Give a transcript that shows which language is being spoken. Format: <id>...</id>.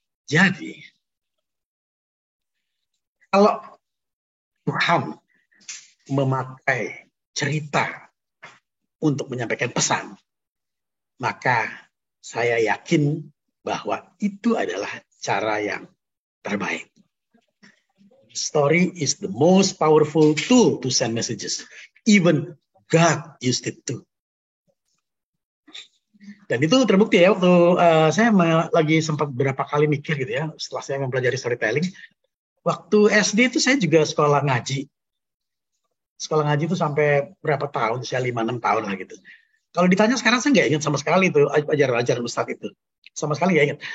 <id>Jadi, kalau Tuhan memakai cerita untuk menyampaikan pesan, maka saya yakin bahwa itu adalah cara yang terbaik.</id> <en>Story is the most powerful tool to send messages. Even God used it too.</en> <id>Dan itu terbukti ya, waktu saya lagi sempat beberapa kali mikir gitu ya, setelah saya mempelajari storytelling, waktu SD itu saya juga sekolah ngaji. Sekolah ngaji itu sampai berapa tahun, saya 5-6 tahun lah gitu. Kalau ditanya sekarang saya nggak ingat sama sekali itu, ajaran Ustadz itu. Sama sekali nggak ingat.</id>